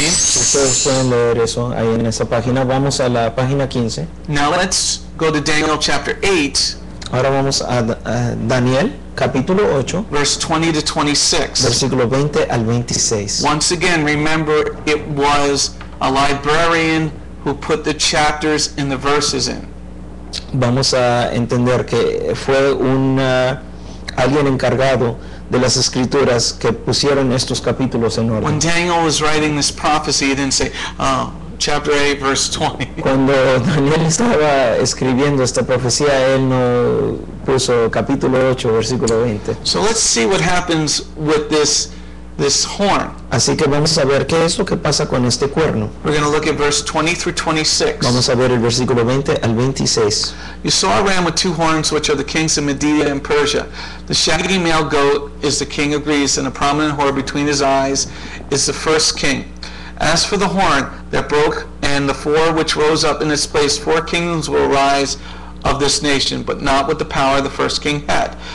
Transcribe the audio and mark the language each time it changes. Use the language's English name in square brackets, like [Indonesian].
[Spanish] ustedes pueden leer eso ahí en esa página. Vamos a la página 15. [English] Now let's go to Daniel chapter 8, [Spanish] Ahora vamos a Daniel capítulo 8, [English] verse 20 to 26. [Spanish] versículo 20 al 26. [English] Once again, remember it was a librarian who put the chapters and the verses in. [Spanish] Vamos a entender que fue alguien encargado de las escrituras que pusieron estos capítulos en [English] When [Spanish] orden. [English] Daniel was writing this prophecy, he didn't say, oh, chapter 8, verse 20. [Spanish] Cuando Daniel estaba escribiendo esta profecía, él no puso capítulo 8, versículo 20. [English] So let's see what happens with this horn. [Spanish] Así que vamos a ver qué es lo que pasa con este cuerno. [English] We're going to look at verse 20 through 26. [Spanish] Vamos a ver el versículo 20 al 26. [English] You saw a ram with 2 horns, which are the kings of Media and Persia. The shaggy male goat is the king of Greece, and a prominent horn between his eyes is the first king. As for the horn that broke and the 4 which rose up in its place, 4 kingdoms will arise of this nation, but not with the power the first king had.